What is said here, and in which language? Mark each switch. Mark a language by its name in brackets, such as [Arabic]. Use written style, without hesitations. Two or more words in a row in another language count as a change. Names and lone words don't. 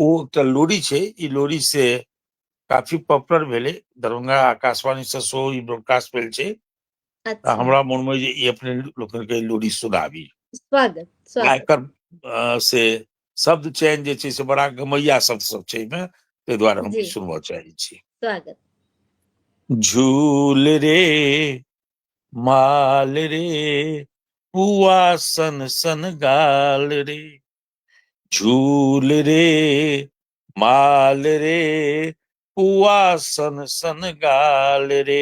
[Maithili] ओ एकटा लोरी छै, ई लोरी से काफी पॉपुलर भेलै, दरभंगा आकाशवाणी से सेहो ई ब्रॉडकास्ट भेल छै। तऽ अच्छा, हमरा मन में जे ई अपने लोकन के लोरी सुनाबी। स्वागत आ स्वागत। एकर से शब्द चयन जे छै से बड़ा गमैया शब्द सब छै एहिमे, ताहि दुआरे हम जी ई सुनबऽ चाहै छी। स्वागत। झूल रे माल रे, पुआ सन सन गाल रे, झूल रे माल रे, पुआ सन सन गाल रे।